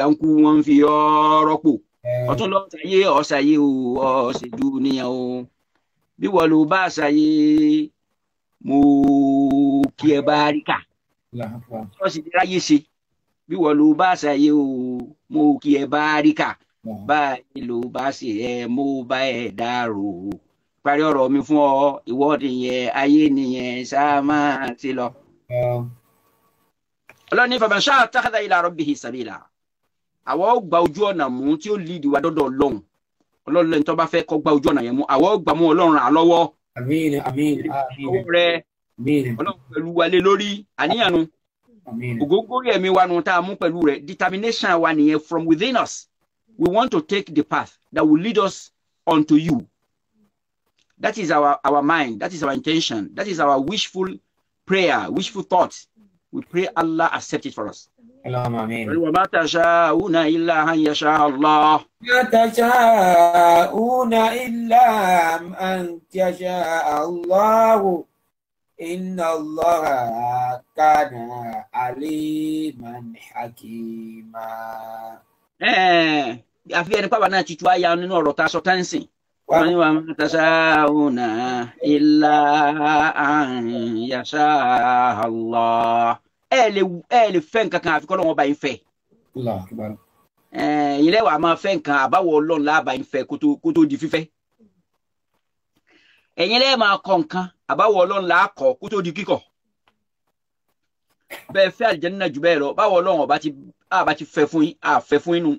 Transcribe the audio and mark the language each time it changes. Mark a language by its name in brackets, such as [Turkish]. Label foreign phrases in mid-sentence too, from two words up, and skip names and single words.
[Yoruba] ń kú wọ́n ń fi ọ́ rọ́pò ọ̀tún lọ sáyé ọ̀sáyé o ọ̀sẹ̀ dúníyà o bí wọ́n lọ bá sáyé mo kí ẹ bá rí kà ṣọ́ọ̀ṣì ti ráyè ṣe bí wọ́n ló bá ṣàyè o mo kí ẹ bá rí kà báyìí ló bá ṣe ẹ mo bá ẹ dárò parí ọ̀rọ̀ mi fún ọ ìwọ nìyẹn ayé nìyẹn ṣá máa ti lọ. ọlọ́ni [Arabic] فمن شاء اتخذ إلى ربه سبيلا [Yoruba] àwọn gba ojú ọ̀nà mú tí ó lídìí wa dọ́dọ̀ ọlọ́run ọlọ́run lẹ́ni tó bá fẹ́ kọ́ gba ojú ọ̀nà yẹn mú àwọn gbà mú ọlọ́run ràn án lọ́wọ́. Àmín, àmín, àmín. Ọlọ́run pẹ̀lú wa lé lórí àníyàn nu ògógórí ẹ̀mí wa nu tá a mú pẹ̀lú rẹ̀ determination wa nìyẹn [English] from within us we want to take the path that will lead us unto you. That is our mind, that is our intention, that is our wishful prayer, wishful thought. We pray Allah accept it for us. [Arabic] اللهم آمين. وما تشاؤون إلا أن يشاء الله. ما تشاؤون إلا أن يشاء الله. إن الله كان عليما حكيما. [Yoruba] Àfi ẹni pàbà náà ti tú àyà nínú ọ̀rọ̀ tá a sọ táǹsìn. Wọ́n ní [Arabic] وما تشاؤون إلا أن يشاء الله. [Yoruba] Ẹ lè fẹ́ nǹkan kan àfi k'Ọlọ́run bá yín fẹ́. [Arabic] الله أكبر. [Yoruba] Ẹ̀yin lẹ́wà máa fẹ́ nǹkan àbáwọ̀ Ọlọ́run láàbà yín fẹ́ kó tó di fífẹ́. Ẹ̀yin lẹ́ẹ̀ máa kọ nǹkan àbáwọ̀ Ọlọ́run là á kọ kó tó di kíkọ. Bẹ́ẹ̀ fẹ́ àlìjẹ́nnà jù bẹ́ẹ̀ lọ báwo Ọlọ́run àbá ti fẹ́ fún yín àfẹ́ fún yín nu.